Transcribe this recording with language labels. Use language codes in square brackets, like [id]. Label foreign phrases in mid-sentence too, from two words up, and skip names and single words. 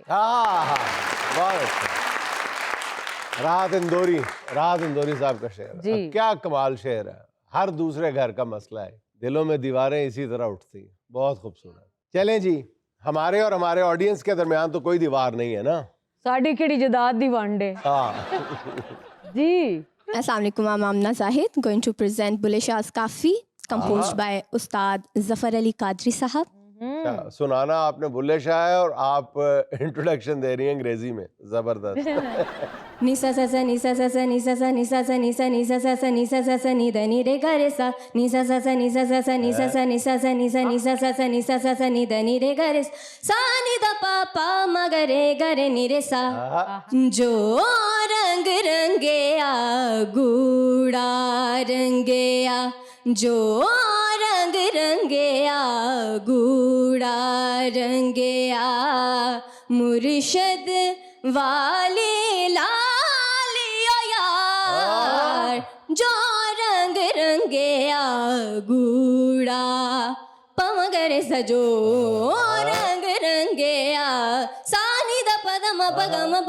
[hi] बहुत अच्छा। राहत इंदौरी साहब का शेर जी। क्या कमाल शेर है। हर दूसरे घर का मसला है, दिलों में दीवारें इसी तरह उठती हैं। बहुत खूबसूरत। चलें जी, हमारे और हमारे ऑडियंस के दरमियान तो कोई दीवार नहीं है ना। [pa] ਸਾਡੀ ਕੇਹੜੀ ਜਦਾਦ ਦੀ ਵੰਡੇ। ਜੀ। [ar] Assalamu alaikum, [en] I'm Amna Zahid, going to present Bulle Shah's Kafi, composed by Ustad Zafar Ali Qadri Sahab. [hi] सुनाना आपने बुल्ले शाह है और आप इंट्रोडक्शन दे रही हैं अंग्रेजी में, जबरदस्त। Nisa sa sa nisa sa sa nisa sa nisa sa nisa nisa sa sa nisa sa sa ni da ni re ga re sa nisa sa sa nisa sa sa nisa sa nisa sa nisa nisa sa sa nisa sa sa ni da ni re ga re sa ni da pa pa ma ga re ni re sa [pa] ਜੋ ਰੰਗ ਰੰਗਿਆ ਗੂੜ੍ਹਾ ਰੰਗਿਆ ਜੋ ਰੰਗ ਰੰਗਿਆ ਗੂੜ੍ਹਾ ਰੰਗਿਆ ਮੁਰਸ਼ਦ ਵਾਲੇ ਲਾਲੀਓ ਯਾਰ ਜੋ ਰੰਗ ਰੰਗਿਆ ਗੂੜ੍ਹਾ पमगरे ਸਜੋ ਰੰਗ ਰੰਗਿਆ सानी द पदम पगम